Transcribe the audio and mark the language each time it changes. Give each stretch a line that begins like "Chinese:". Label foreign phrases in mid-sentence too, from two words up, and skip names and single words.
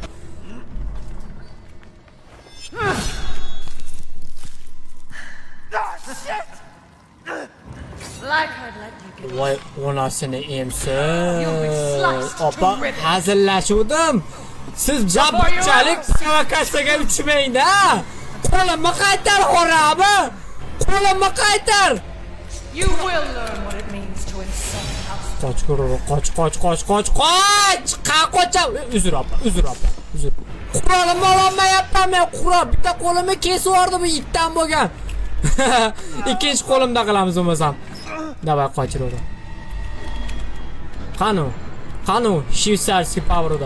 Uzbek: Voy, onasini emsiz. Opa, hazillashuvdim. Siz jabchalik provokatsiyaga uchmang-da. Qo'limni qaytar, xo'rami. Qo'limni qaytar.
English: You will learn what it means to insult us.
Uzbek: Qoch. Qocham. Uzr opa. Qo'limni ololmayapman men, qurol. Bitta qo'limni kesib yubordi bu itdan bo'lgan. Ikkinchi qo'limda qilamiz bo'lmasam. Давай qochiraver. Qanu, shvetsarskiy powerda.